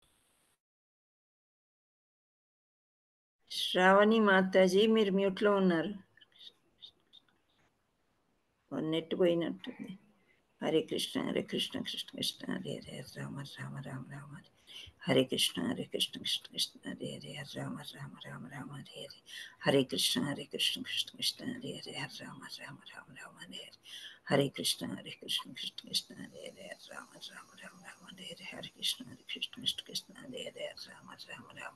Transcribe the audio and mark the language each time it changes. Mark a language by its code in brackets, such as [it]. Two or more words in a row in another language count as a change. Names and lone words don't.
[te] శ్రావణి మాతాజీ మీరు మ్యూట్ లో ఉన్నారు, నెట్ పోయినట్టుంది. [sa] హరే కృష్ణ కృష్ణ కృష్ణ హరే హరే, రామ రామ రామ రామ హరే, హరే కృష్ణ కృష్ణ కృష్ణ హరే హరే, రామ రామ రామ రామ హరే హరే, హరే కృష్ణ కృష్ణ కృష్ణ హరే హరే, రామ రామ రామ రామ హరే హరే, హరే కృష్ణ కృష్ణ కృష్ణ హరే హరే, రామ రామ రామ రామ హరే హరే, హరే కృష్ణ కృష్ణ కృష్ణ హరే హరే, రామ రామ రామ